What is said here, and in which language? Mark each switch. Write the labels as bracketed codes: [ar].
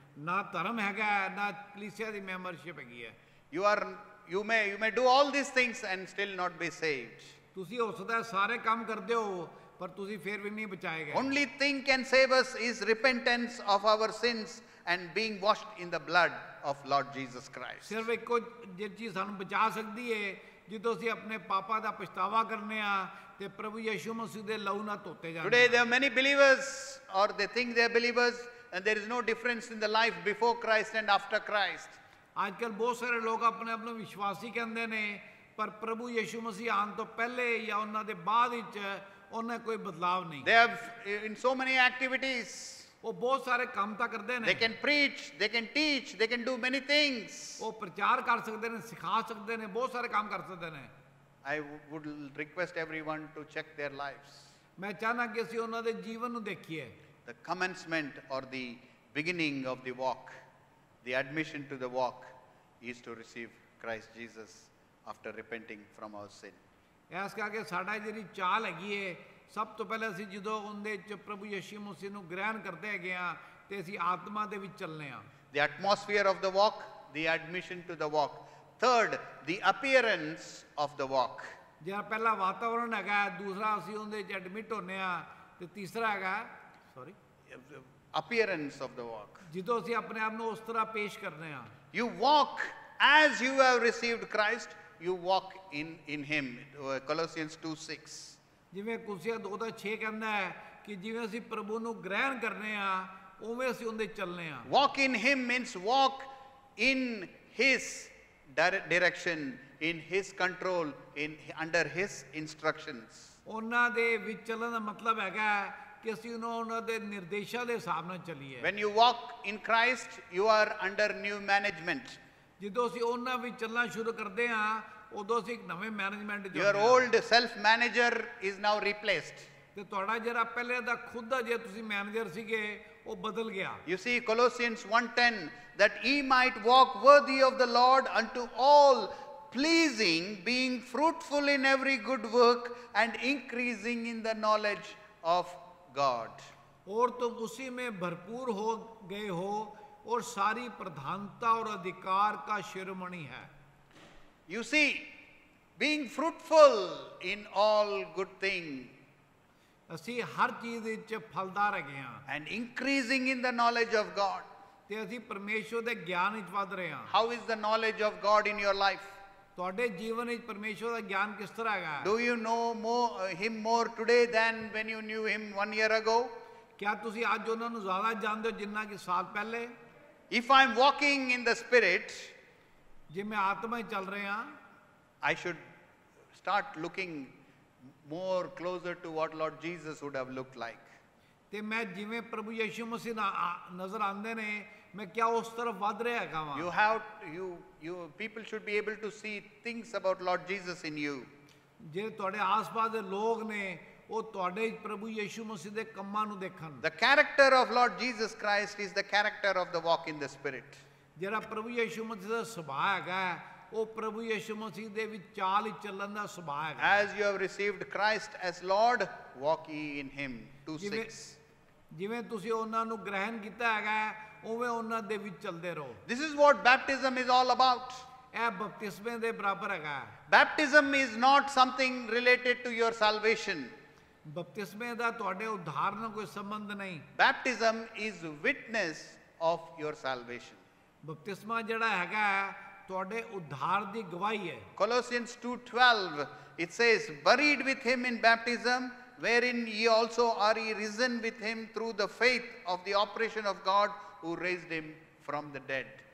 [pa] ਨਾ ਧਰਮ ਹੈਗਾ, ਨਾ ਕਲੀਸਿਆ ਦੀ ਮੈਂਬਰਸ਼ਿਪ ਹੈਗੀ ਹੈ। [en] You may do all these things and still not be saved. [pa] ਤੁਸੀਂ ਹੋ ਸਕਦਾ ਸਾਰੇ ਕੰਮ ਕਰਦੇ ਹੋ ਪਰ ਤੁਸੀਂ ਫਿਰ ਵੀ ਨਹੀਂ ਬਚਾਏ ਗਏ। [en] Only thing can save us is repentance of our sins and being washed in the blood of Lord Jesus Christ. [pa] ਸਿਰਫ ਇੱਕੋ ਜਿਹੜੀ ਚੀਜ਼ ਸਾਨੂੰ ਬਚਾ ਸਕਦੀ ਹੈ ਜਦੋਂ ਅਸੀਂ ਆਪਣੇ ਪਾਪਾਂ ਦਾ ਪਛਤਾਵਾ ਕਰਨੇ ਆ ਤੇ ਪ੍ਰਭੂ ਯਿਸੂ ਮਸੀਹ ਦੇ ਲਹੂ ਨਾਲ ਧੋਤੇ ਜਾਂਦੇ। [en] Today there are many believers, or they think they are believers, and there is no difference in the life before Christ and after Christ. [pa] ਅੱਜ ਕੱਲ੍ਹ ਬਹੁਤ ਸਾਰੇ ਲੋਕ ਆਪਣੇ ਆਪ ਨੂੰ ਵਿਸ਼ਵਾਸੀ ਕਹਿੰਦੇ ਨੇ ਪਰ ਪ੍ਰਭੂ ਯਿਸੂ ਮਸੀਹ ਆਉਣ ਤੋਂ ਪਹਿਲੇ ਜਾਂ ਉਹਨਾਂ ਦੇ ਬਾਅਦ ਵਿੱਚ ਉਹਨਾਂ ਕੋਈ ਬਦਲਾਵ ਨਹੀਂ। [en] They have in so many activities. [pa] ਉਹ ਬਹੁਤ ਸਾਰੇ ਕੰਮ ਤਾਂ ਕਰਦੇ ਨੇ। [en] They can preach, they can teach, they can do many things. [pa] ਉਹ ਪ੍ਰਚਾਰ ਕਰ ਸਕਦੇ ਨੇ, ਸਿਖਾ ਸਕਦੇ ਨੇ, ਬਹੁਤ ਸਾਰੇ ਕੰਮ ਕਰ ਸਕਦੇ ਨੇ। [en] I would request everyone to check their lives. [pa] ਮੈਂ ਚਾਹਨਾ ਕਿ ਅਸੀਂ ਉਹਨਾਂ ਦੇ ਜੀਵਨ ਨੂੰ ਦੇਖੀਏ। [en] The commencement or the beginning of the walk, the admission to the walk is to receive Christ Jesus after repenting from our sin. [pa] ਇਸ ਕਰਕੇ ਸਾਡਾ ਜਿਹੜੀ ਚਾਲ ਹੈਗੀ ਏ, ਸਭ ਤੋਂ ਪਹਿਲਾਂ ਅਸੀਂ ਜਦੋਂ ਉਹਦੇ ਚ ਪ੍ਰਭੂ ਯਿਸੂ ਮਸੀਹ ਨੂੰ ਗ੍ਰਹਿਣ ਕਰਦੇ ਹੈਗੇ ਆ ਤੇ ਅਸੀਂ ਆਤਮਾ ਦੇ ਵਿੱਚ ਚੱਲਨੇ ਆ। [en] The atmosphere of the walk, the admission to the walk. Third, the appearance of the walk. [pa] ਜਿਹੜਾ ਪਹਿਲਾ ਵਾਤਾਵਰਣ ਹੈਗਾ, ਦੂਸਰਾ ਅਸੀਂ ਉਹਦੇ ਚ ਐਡਮਿਟ ਹੁੰਨੇ ਆ ਤੇ ਤੀਸਰਾ ਹੈਗਾ [en] Appearance of the walk. [pa] ਜਦੋਂ ਅਸੀਂ ਆਪਣੇ ਆਪ ਨੂੰ ਉਸ ਤਰ੍ਹਾਂ ਪੇਸ਼ ਕਰਨੇ ਆ। [en] You walk as you have received Christ, you walk in him. Colossians 2:6. [pa] ਜਿਵੇਂ ਕੁਲਸੀਆ 2:6 ਕਹਿੰਦਾ ਹੈ ਕਿ ਜਿਵੇਂ ਅਸੀਂ ਪ੍ਰਭੂ ਨੂੰ ਗ੍ਰਹਿਣ ਕਰਨੇ ਆ ਉਵੇਂ ਅਸੀਂ ਉਹਦੇ ਚੱਲਨੇ ਆ। [en] Walk in him means walk in his direction, in his control, under his instructions. [pa] ਉਹਨਾਂ ਦੇ ਵਿੱਚ ਚੱਲਣ ਦਾ ਮਤਲਬ ਹੈਗਾ ਕਿ ਅਸੀਂ ਉਹਨਾਂ ਦੇ ਨਿਰਦੇਸ਼ਾਂ ਦੇ ਹਿਸਾਬ ਨਾਲ ਚੱਲੀਏ। [en] When you walk in Christ, you are under new management. [pa] ਜਦੋਂ ਅਸੀਂ ਉਹਨਾਂ ਵਿੱਚ ਚੱਲਣਾ ਸ਼ੁਰੂ ਕਰਦੇ ਆ ਉਦੋਂ ਅਸੀਂ ਇੱਕ ਨਵੇਂ ਮੈਨੇਜਮੈਂਟ ਚ [en] Your old self manager is now replaced. [pa] ਤੇ ਤੁਹਾਡਾ ਜਿਹੜਾ ਪਹਿਲੇ ਦਾ ਖੁਦ ਦਾ ਜੇ ਤੁਸੀਂ ਮੈਨੇਜਰ ਸੀਗੇ ਉਹ ਬਦਲ ਗਿਆ। [en] You see Colossians 1:10, that ye might walk worthy of the Lord unto all pleasing, being fruitful in every good work and increasing in the knowledge of God. [hi] और तुम उसी में भरपूर हो गए हो और सारी प्रधानता और अधिकार का शिरोमणि है। [en] You see, being fruitful in all good things [pa] ਅਸੀਂ ਹਰ ਚੀਜ਼ ਵਿੱਚ ਫਲਦਾਰ ਹੈਗੇ ਆ [en] and increasing in the knowledge of God. [pa] ਤੇ ਅਸੀਂ ਪਰਮੇਸ਼ਵਰ ਦੇ ਗਿਆਨ ਵਿੱਚ ਵਧ ਰਹੇ ਹਾਂ। [en] How is the knowledge of God in your life? [pa] ਤੁਹਾਡੇ ਜੀਵਨ ਵਿੱਚ ਪਰਮੇਸ਼ਵਰ ਦਾ ਗਿਆਨ ਕਿਸ ਤਰ੍ਹਾਂ ਹੈਗਾ? [en] Do you know him more today than when you knew him 1 year ago? [pa] ਕਿਆ ਤੁਸੀਂ ਅੱਜ ਉਹਨਾਂ ਨੂੰ ਜ਼ਿਆਦਾ ਜਾਣਦੇ ਹੋ ਜਿੰਨਾ ਕਿ ਸਾਲ ਪਹਿਲੇ? [en] If I am walking in the Spirit, [pa] ਜੇ ਮੈਂ ਆਤਮਾ ਵਿੱਚ ਚੱਲ ਰਿਹਾ [en] I should start looking more closer to what Lord Jesus would have looked like. [pa] ਤੇ ਮੈਂ ਜਿਵੇਂ ਪ੍ਰਭੂ ਯਿਸੂ ਮਸੀਹ ਨਜ਼ਰ ਆਉਂਦੇ ਨੇ ਮੈਂ ਕਿਆ ਉਸ ਤਰਫ ਵਧ ਰਿਹਾ ਹੈਗਾ ਵਾਂ। [en] People should be able to see things about Lord Jesus in you. [pa] ਜਿਹੜੇ ਤੁਹਾਡੇ ਆਸ-ਪਾਸ ਦੇ ਲੋਕ ਨੇ ਉਹ ਤੁਹਾਡੇ ਪ੍ਰਭੂ ਯਿਸੂ ਮਸੀਹ ਦੇ ਕੰਮਾਂ ਨੂੰ ਦੇਖਣ। [en] The character of Lord Jesus Christ is the character of the walk in the Spirit. [pa] ਜਿਹੜਾ ਪ੍ਰਭੂ ਯਿਸੂ ਮਸੀਹ ਦਾ ਸੁਭਾਅ ਹੈਗਾ ਉਹ ਪ੍ਰਭੂ ਯਿਸੂ ਮਸੀਹ ਦੇ ਵਿੱਚ ਚਾਲ ਹੀ ਚੱਲਣ ਦਾ ਸੁਭਾਅ ਹੈਗਾ। [en] As you have received Christ as Lord, walk ye in him. 2:6. [pa] ਜਿਵੇਂ ਤੁਸੀਂ ਉਹਨਾਂ ਨੂੰ ਗ੍ਰਹਿਣ ਕੀਤਾ ਹੈਗਾ ਉਵੇਂ ਉਹਨਾਂ ਦੇ ਵਿੱਚ ਚੱਲਦੇ ਰਹੋ। [en] This is what baptism is all about. [pa] ਇਹ ਬਪਤਿਸਮੇ ਦੇ ਬਰਾਬਰ ਹੈਗਾ। [en] Baptism is not something related to your salvation. [pa] ਬਪਤਿਸਮੇ ਦਾ ਤੁਹਾਡੇ ਉद्धार ਨਾਲ ਕੋਈ ਸੰਬੰਧ ਨਹੀਂ। [en] Baptism is witness of your salvation. [pa] ਬਪਤਿਸਮਾ ਜਿਹੜਾ ਹੈਗਾ ਤੁਹਾਡੇ ਉद्धार ਦੀ ਗਵਾਹੀ ਹੈ। [en] Colossians 2:12, it says, buried with him in baptism, wherein ye also are ye risen with him through the faith of the operation of God who raised him from the dead.